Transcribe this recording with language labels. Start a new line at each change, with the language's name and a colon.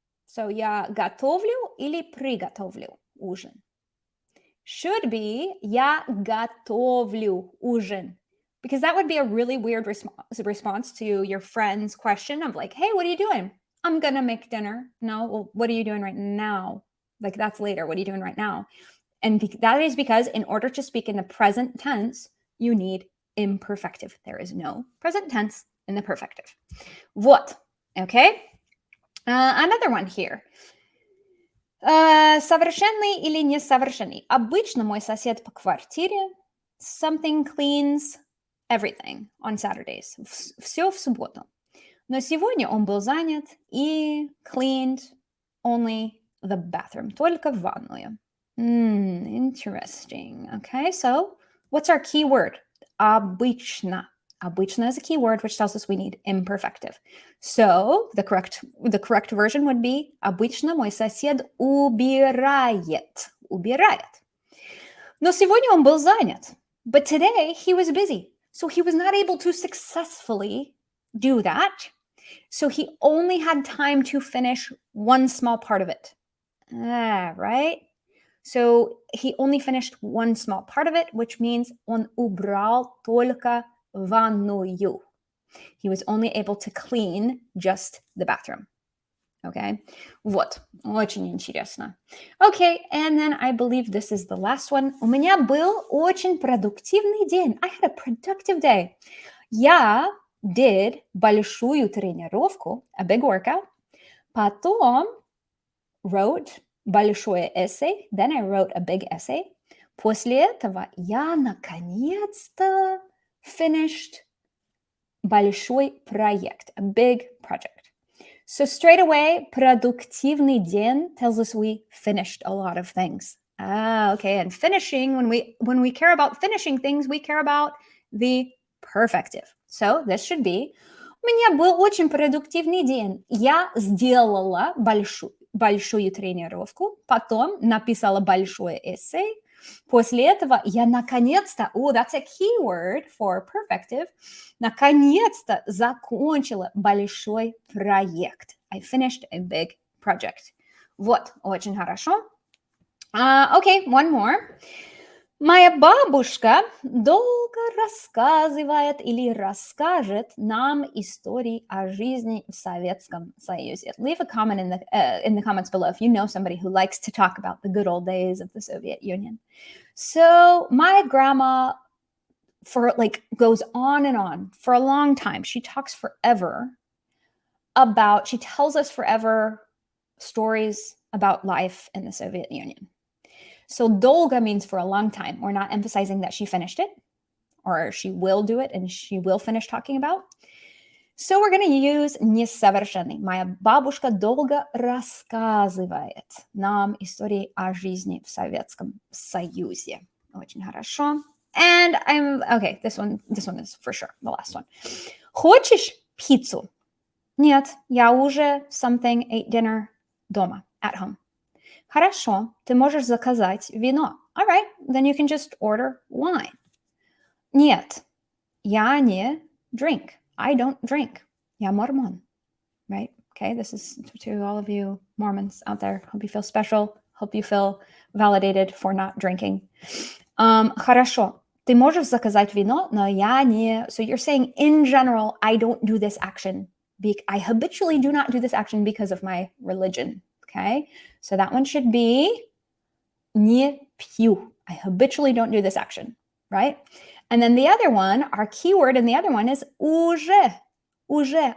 Russian: So я готовлю или приготовлю ужин.
English: Should be
Russian: я готовлю ужин.
English: Because that would be a really weird response to your friend's question of like, hey, what are you doing? I'm going to make dinner. No, well, what are you doing right now? Like that's later. What are you doing right now? And that is because in order to speak in the present tense, you need imperfective. There is no present tense in the perfective. Вот. Okay. Another one here.
Russian: Совершенный или несовершенный. Обычно мой сосед по квартире
English: something cleans everything on Saturdays.
Russian: Все в субботу. Но сегодня он был занят и
English: cleaned only the bathroom.
Russian: Только ванную.
English: Interesting. Okay, so what's our key word?
Russian: Обычно.
English: Обычно is a key word which tells us we need imperfective. So the correct version would be
Russian: обычно мой сосед убирает. Убирает. Но сегодня он был занят.
English: But today he was busy. So he was not able to successfully do that. So he only had time to finish one small part of it. Right? So he only finished one small part of it, which means
Russian: он убрал только ванную.
English: He was only able to clean just the bathroom.
Russian: Okay? Вот. Очень интересно.
English: Okay, and then I believe this is the last one.
Russian: У меня был очень продуктивный день.
English: I had a productive day.
Russian: Я
English: did
Russian: большую тренировку,
English: a big workout.
Russian: Потом
English: wrote
Russian: большое
English: essay. Then I wrote a big essay.
Russian: После этого я наконец-то
English: finished
Russian: большой проект,
English: a big project. So straight away,
Russian: продуктивный день
English: tells us we finished a lot of things. Okay. And finishing, when we care about finishing things, we care about the perfective. So this should be
Russian: у меня был очень продуктивный день. Я сделала большую тренировку, потом написала большое эссе. После этого я наконец-то,
English: that's a keyword for perfective,
Russian: наконец-то закончила большой проект.
English: I finished a big project.
Russian: Вот, очень хорошо.
English: Okay, one more.
Russian: Моя бабушка долго рассказывает или расскажет нам истории о жизни в Советском Союзе.
English: Leave a comment in the comments below if you know somebody who likes to talk about the good old days of the Soviet Union. So my grandma for like goes on and on for a long time. She talks forever about, she tells us forever stories about life in the Soviet Union. So dolga means for a long time. We're not emphasizing that she finished it or she will do it and she will finish talking about. So we're going to use несовершенный.
Russian: Моя бабушка долго рассказывает нам истории о жизни в Советском Союзе. Очень хорошо.
English: And okay, this one is for sure the last one.
Russian: Хочешь пиццу? Нет, я уже
English: something ate dinner
Russian: дома,
English: at home.
Russian: Хорошо, ты можешь заказать вино.
English: All right, then you can just order wine.
Russian: Нет, я не
English: drink. I don't drink.
Russian: Я мормон.
English: Right? Okay, this is to all of you Mormons out there. Hope you feel special. Hope you feel validated for not drinking.
Russian: Хорошо, ты можешь заказать вино, но я не...
English: So you're saying, in general, I don't do this action. I habitually do not do this action because of my religion. Okay, so that one should be
Russian: не пью.
English: I habitually don't do this action, right? And then the other one, our keyword in the other one is уже. Уже.